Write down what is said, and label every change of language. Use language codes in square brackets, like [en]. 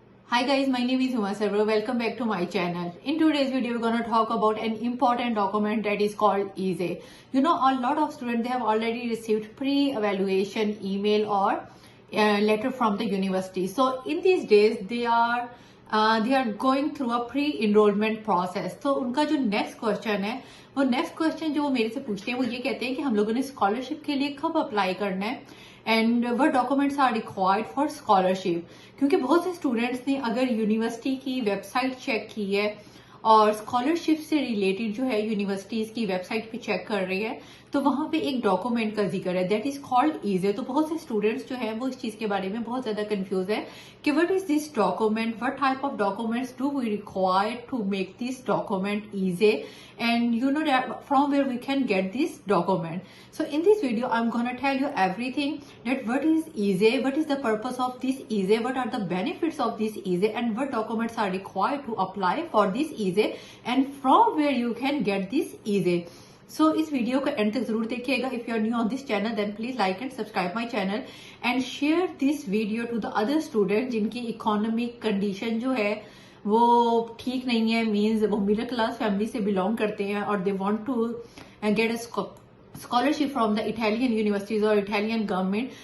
[en] Hi guys, my name is Uma Sarwar. Welcome back to my channel. In today's video, we're going to talk about an important document that is called EASE. You know, a lot of students, they have already received pre-evaluation email or letter from the university. So in these days, they are going through a pre-enrollment process. [hi] तो उनका जो next question है, वो next question जो वो मेरे से पूछते हैं, वो ये कहते हैं कि हम लोगों ने scholarship के लिए कब apply करना है [en] And what documents are required for scholarship. [hi] क्योंकि बहुत से स्टूडेंट्स ने अगर यूनिवर्सिटी की वेबसाइट चेक की है और स्कॉलरशिप से रिलेटेड जो है यूनिवर्सिटीज की वेबसाइट पे चेक कर रही है तो वहां पे एक डॉक्यूमेंट का जिक्र है [en] That is called EASE. [hi] तो बहुत से स्टूडेंट्स जो है वो इस चीज के बारे में बहुत ज्यादा कंफ्यूज है कि [en] What is this document, what type of documents do we require to make this document EASE and you know that from where we can get this document. So in this video I'm going to tell you everything that what is EASE, what is the purpose of this EASE, what are the benefits of this EASE and what documents are required to apply for this EASE and from where you can get this EASE. So [hi] इस video को and तक जरूर देखिएगा. [en] if you are new on this channel then please like and subscribe my channel and share this video to the other student [hi] जिनकी economic condition जो है वो ठीक नहीं है, मीन्स वो मिडिल क्लास फैमिली से बिलोंग करते हैं [en] और they want to get a scholarship from the Italian universities और Italian government.